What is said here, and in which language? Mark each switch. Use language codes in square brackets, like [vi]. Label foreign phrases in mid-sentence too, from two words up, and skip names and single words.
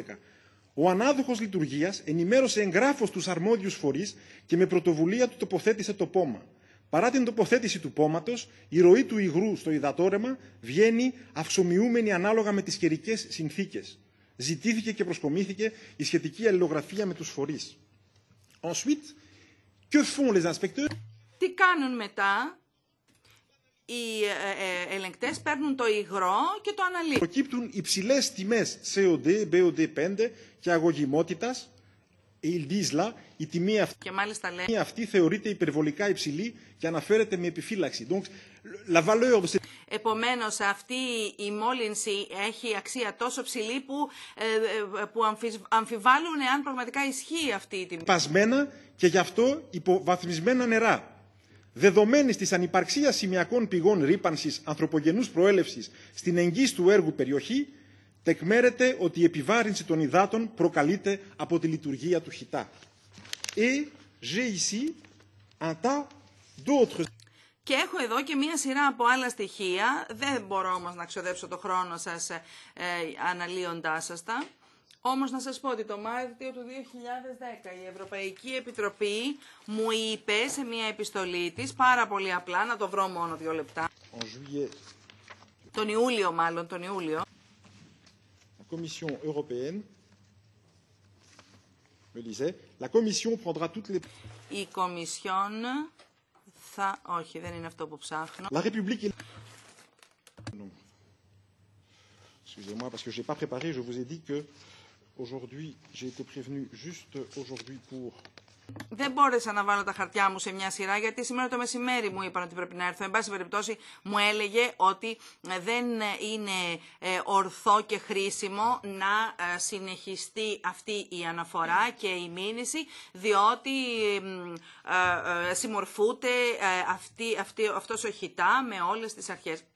[el] Ο ανάδοχος λειτουργίας ενημέρωσε εγγράφως τους αρμόδιους φορείς και με πρωτοβουλία του τοποθέτησε το πόμα. Παρά την τοποθέτηση του πόματος, η ροή του υγρού στο υδατόρεμα βγαίνει αυξομοιούμενη ανάλογα με τις καιρικές συνθήκες. Ζητήθηκε και προσκομίθηκε η σχετική αλληλογραφία με τους φορείς. [fr] Ensuite, que font les inspecteurs? [el] Τι κάνουν μετά? Οι ελεγκτές παίρνουν το υγρό και το αναλύουν. Προκύπτουν υψηλές τιμές COD, BOD5 και αγωγημότητας. [fr] Ils disent là, [el] η τιμή αυτή θεωρείται υπερβολικά υψηλή και αναφέρεται με επιφύλαξη. [fr] Donc, la valeur de cette... [el] Επομένως, αυτή η μόλυνση έχει αξία τόσο ψηλή που αμφιβάλλουν εάν πραγματικά ισχύει αυτή η τιμή. Πασμένα και γι' αυτό υποβαθμισμένα νερά. Δεδομένης της ανυπαρξίας σημειακών πηγών ρύπανσης ανθρωπογενούς προέλευσης στην εγγύς του έργου περιοχή, τεκμέρεται ότι η επιβάρυνση των υδάτων προκαλείται από τη λειτουργία του χιτά. [fr] Et j'ai ici un tas d'autres. [el] Και έχω εδώ και μία σειρά από άλλα στοιχεία, δεν μπορώ όμως να ξοδέψω το χρόνο σας αναλύοντάς σας τα. Όμως να σας πω ότι το Μάρτιο του 2010 η Ευρωπαϊκή Επιτροπή μου είπε σε μία επιστολή της, πάρα πολύ απλά, να το βρω μόνο 2 λεπτά. Τον Ιούλιο. [fr] La Commission européenne me disait, la Commission prendra toutes les... [el] Η Κομισιόν θα... Όχι, δεν είναι αυτό που ψάχνω. [fr] La République est... Non. Excusez-moi, parce que je n'ai pas préparé, je vous ai dit que aujourd'hui, j'ai été prévenu juste aujourd'hui pour... [el] Δεν μπόρεσα να βάλω τα χαρτιά μου σε μια σειρά, γιατί σήμερα το μεσημέρι μου είπαν ότι πρέπει να έρθω. Εν πάση περιπτώσει μου έλεγε ότι δεν είναι ορθό και χρήσιμο να συνεχιστεί αυτή η αναφορά και η μήνυση, διότι συμμορφούνται αυτός ο χιτά με όλες τις αρχές.